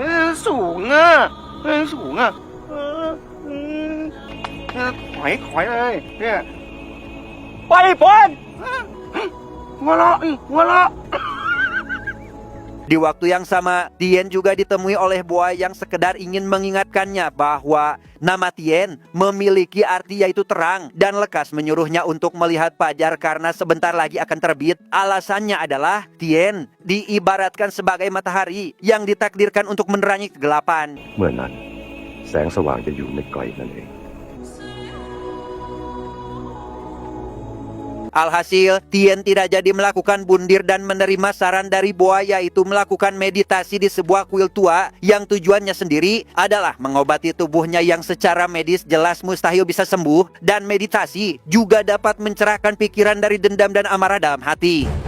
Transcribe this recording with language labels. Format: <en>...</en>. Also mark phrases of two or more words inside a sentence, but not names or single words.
<id>Di waktu yang sama, Tien juga ditemui oleh Boa yang sekedar ingin mengingatkannya bahwa nama Tien memiliki arti yaitu terang dan lekas menyuruhnya untuk melihat fajar karena sebentar lagi akan terbit. Alasannya adalah Tien diibaratkan sebagai matahari yang ditakdirkan untuk menerangi kegelapan.</id> <th>เมื่อนั้นแสงสว่างจะอยู่ไม่ไกลนั่นเอง</th> <id>Alhasil, Tien tidak jadi melakukan bundir dan menerima saran dari Boa yaitu melakukan meditasi di sebuah kuil tua yang tujuannya sendiri adalah mengobati tubuhnya yang secara medis jelas mustahil bisa sembuh, dan meditasi juga dapat mencerahkan pikiran dari dendam dan amarah dalam hati.</id>